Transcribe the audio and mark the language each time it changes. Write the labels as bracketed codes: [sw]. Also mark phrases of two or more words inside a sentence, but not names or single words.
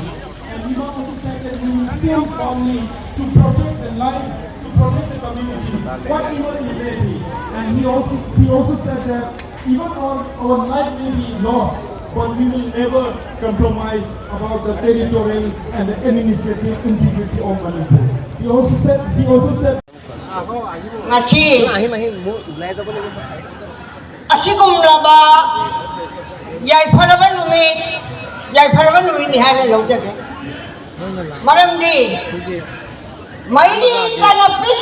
[en] And Ima also said that we will stand firmly to protect the life, to protect the community, whatever it may be. And he also said that even our life may be lost, but we will never compromise about the territorial and the administrative integrity of Manipur. He also said [mni] asigumlaba yaifaraba numit ni haina lawjage maramdi maini kanapis